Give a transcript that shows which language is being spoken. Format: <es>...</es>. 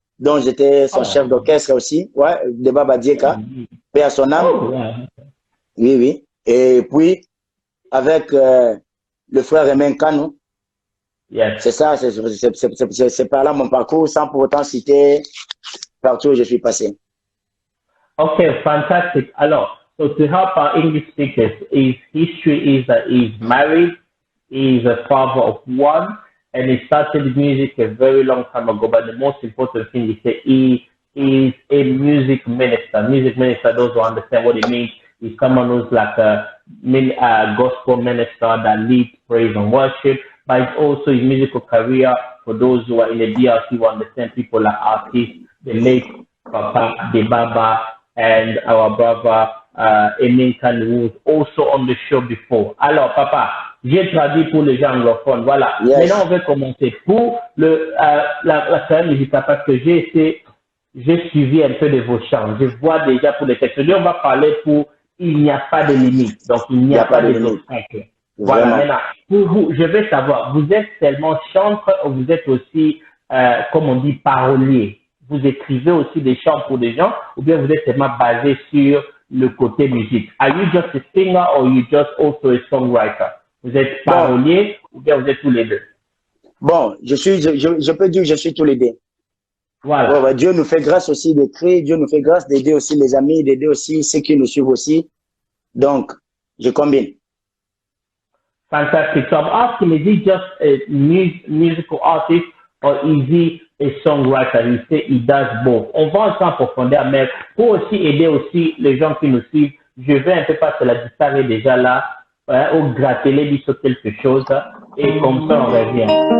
<fr>dont j'étais son chef d'orchestre aussi, ouais, de Baba Dieka, paix à son âme.</fr> <en>Oh, yeah.</en> <fr>Oui, oui. Et puis, avec le frère Remen Kano,</fr> <en>Yes.</en> <fr>c'est ça, c'est par là mon parcours, sans pour autant citer partout où je suis passé.</fr> <en>Okay, fantastic. Alors, so to help our English speakers, his history is that he's married, he's a father of one, and he started music a very long time ago. But the most important thing is that he is a music minister. Music minister, those who understand what it means, is someone who's like a gospel minister that leads praise and worship. But it's also his musical career for those who are in the DRC who understand people like artists, the late Papa Debaba, and our brother Emin Khan, who was also on the show before.</en> <fr>Alors, Papa, j'ai traduit pour les gens anglophones. Voilà.</fr> <en>Yes.</en> <fr>Maintenant, on va commencer pour la carrière musicale parce que j'ai suivi un peu de vos chants. Je vois déjà pour les textes. On va parler pour il n'y a pas de limite. Donc, il n'y a pas de obstacle. Voilà. Vraiment. Maintenant, pour vous, je veux savoir, vous êtes seulement chanteur ou vous êtes aussi, comme on dit, parolier? Vous écrivez aussi des chants pour des gens ou bien vous êtes seulement basé sur le côté musique?</fr> <en>Are you just a singer or you just also a songwriter?</en> <fr>Vous êtes parolier ou bien vous êtes tous les deux? Bon, je peux dire que je suis tous les deux. Voilà. Ouais, ouais, Dieu nous fait grâce aussi d'écrire, Dieu nous fait grâce d'aider aussi les amis, d'aider aussi ceux qui nous suivent aussi. Donc, je combine.</fr> <en>Fantastic. So I'm asking, is he just a musical artist or is he a songwriter? You say he does both.</en> <fr>On va entrer en profondeur, mais pour aussi aider aussi les gens qui nous suivent, je vais un peu passer la disparaît déjà là, au gratter les sur quelque chose, et comme ça on revient.</fr>